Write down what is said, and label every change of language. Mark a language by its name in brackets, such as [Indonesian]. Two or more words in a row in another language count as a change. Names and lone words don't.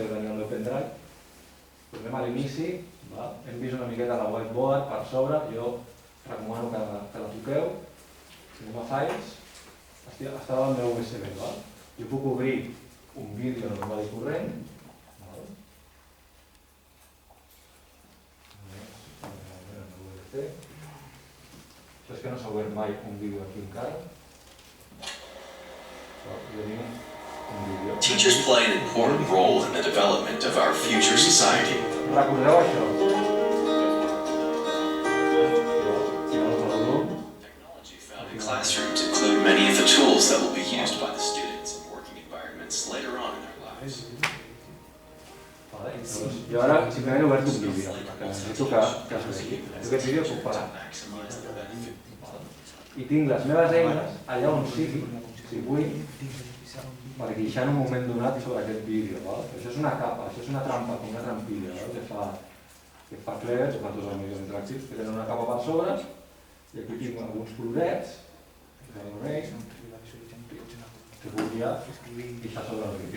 [Catalan] que tenia al meu pendrive, tornem a l'inici, hem vist una miqueta la whiteboard per sobre, jo recomano que la toqueu, anem a files, estava al meu USB, jo puc obrir un vídeo normal i corrent, això és que no s'ha obert mai un vídeo aquí encara. [English] Teachers play an important role in the development of our future society. [Catalan] Recordeu això? [English] Technology found in classrooms include many of the tools that will be used by the students in working environments later on in their lives. [Catalan] Jo ara simplement he obert un vídeo, que necessito que es vegi. Jo aquest vídeo puc parar. I tinc les meves eines allà on sigui, si vull, per guixar en un moment donat sobre aquest vídeo. Això és una capa, això és una trampa, com una trampilla, que fa Clever, que fa tots els mitjans interactius, que tenen una capa per sobre, i aquí tinc alguns colorets, que volia guixar sobre el vídeo.